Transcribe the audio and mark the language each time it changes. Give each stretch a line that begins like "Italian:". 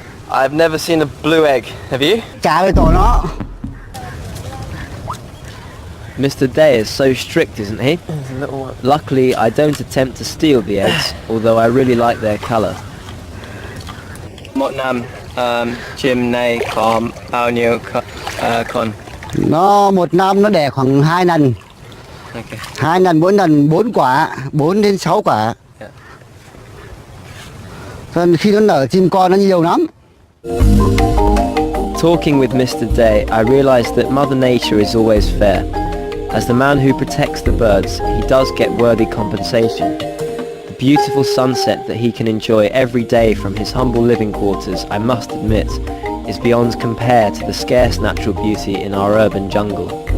English: I've never seen a blue egg. Have you?
Vietnamese: Trả về tổ nó.
English: Mr. Day is so strict, isn't he? Luckily, I don't attempt to steal the eggs, although I really like their colour.
Vietnamese: Một năm, chim này có bao nhiêu con? Nó một năm nó đẻ khoảng 2 lần.
English: Okay.
Vietnamese: 2 lần, 4 lần, 4 quả, 4 đến 6 quả. Khi nó nở chim con nó nhiều lắm.
English: Talking with Mr. Day, I realised that Mother Nature is always fair. As the man who protects the birds, he does get worthy compensation. The beautiful sunset that he can enjoy every day from his humble living quarters, I must admit, is beyond compare to the scarce natural beauty in our urban jungle.